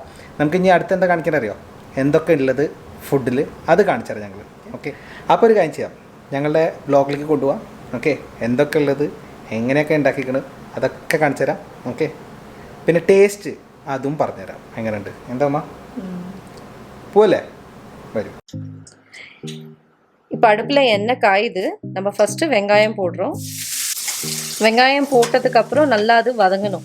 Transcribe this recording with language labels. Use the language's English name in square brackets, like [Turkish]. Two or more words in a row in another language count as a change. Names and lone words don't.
[Malayalam] നമുക്ക് ഇനി അടുത്ത് എന്താ കാണിക്കാൻ അറിയോ, എന്തൊക്കെ ഉള്ളത് ഫുഡിൽ അത് കാണിച്ചു തരാം ഞങ്ങൾ. ഓക്കെ, അപ്പോൾ ഒരു കാര്യം ചെയ്യാം, ഞങ്ങളുടെ വ്ലോഗിലേക്ക് കൊണ്ടുപോകാം. ഓക്കെ, എന്തൊക്കെ ഉള്ളത്, എങ്ങനെയൊക്കെ ഉണ്ടാക്കിക്കണ് അതൊക്കെ കാണിച്ചു തരാം. ഓക്കെ, പിന്നെ ടേസ്റ്റ് അതും പറഞ്ഞുതരാം എങ്ങനെയുണ്ട്. എന്താ അമ്മ, പോവല്ലേ? വരും. [Tamil] இப்போ அடுப்பில் எண்ணெய் காயுது. நம்ம ஃபஸ்ட்டு வெங்காயம் போடுறோம். வெங்காயம் போட்டதுக்கப்புறம் நல்லா அது வதங்கணும்.